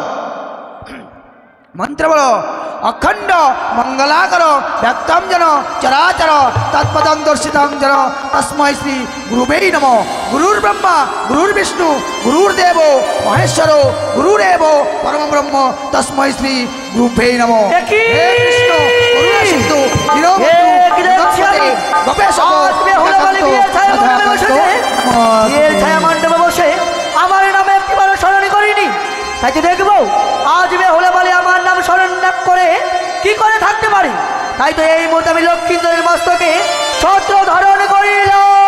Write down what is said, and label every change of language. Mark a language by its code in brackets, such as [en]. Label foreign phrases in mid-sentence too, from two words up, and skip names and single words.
[bn] মন্ত্র বলো [sa] अखंड मंगलाकर व्यक्तम जन चराचर तत्पदं दर्शितं जन तस्मै श्री गुरुवे नमो गुरुर्ब्रह्मा गुरुर्विष्णु गुरुर्देवो महेश्वरो गुरुरेव परम ब्रह्म तस्मै श्री गुरुवे नमो हे कृष्ण करुणासिंधु दीनबन्धु गोपेशो [bn] ছায়া মণ্ডপে বসে আমার নামে একটিবার স্মরণ করিনি তাই তো দেখবো আজ বেহুলা বলে আমার নাম স্মরণ করে কি করে থাকতে পারি তাই তো এই মুহূর্তে আমি লক্ষ্মীন্দরের মস্তকে ছত্র ধারণ করিলাম